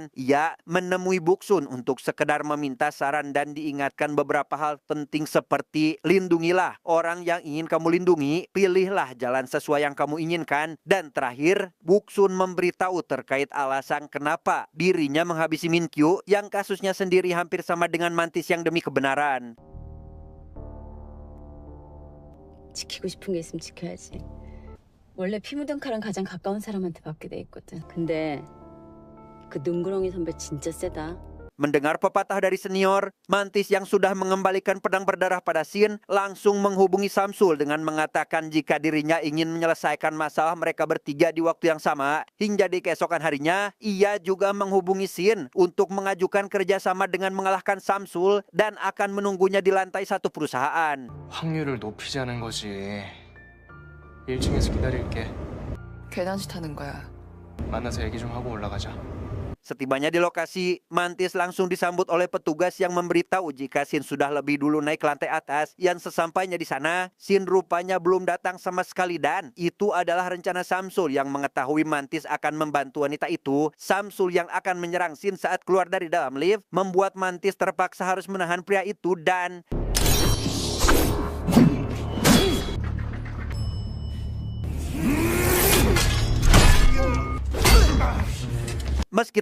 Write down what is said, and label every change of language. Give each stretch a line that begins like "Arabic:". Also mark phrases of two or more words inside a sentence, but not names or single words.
Indonesian: Ia menemui Buksun untuk sekedar meminta saran dan diingatkan beberapa hal penting seperti lindungilah orang yang ingin kamu lindungi, pilihlah jalan sesuai yang kamu inginkan, dan terakhir Buksun memberitahu terkait alasan kenapa dirinya menghabisi Minkyu yang kasusnya sendiri hampir sama dengan Mantis yang demi kebenaran.
Korean: 지키고 싶은 게 있으면 지켜야지. 원래 피 묻은 칼은 가장 가까운 사람한테 받게 돼 있거든. 근데 그 능구렁이 선배 진짜 세다.
Indonesian: Mendengar pepatah dari senior, Mantis yang sudah mengembalikan pedang berdarah pada Sin langsung menghubungi Samsul dengan mengatakan jika dirinya ingin menyelesaikan masalah mereka bertiga di waktu yang sama. Hingga di keesokan harinya, ia juga menghubungi Sin untuk mengajukan kerjasama dengan mengalahkan Samsul dan akan menunggunya di lantai satu perusahaan.
Korean: 확률을 높이자는 거지. 1층에서 기다릴게. 계단식 타는 거야. 만나서 얘기 좀 하고 올라가자.
Indonesian: Setibanya di lokasi, Mantis langsung disambut oleh petugas yang memberitahu jika Shin sudah lebih dulu naik ke lantai atas. Yang sesampainya di sana, Shin rupanya belum datang sama sekali dan itu adalah rencana Samsul yang mengetahui Mantis akan membantu wanita itu. Samsul yang akan menyerang Shin saat keluar dari dalam lift membuat Mantis terpaksa harus menahan pria itu dan meski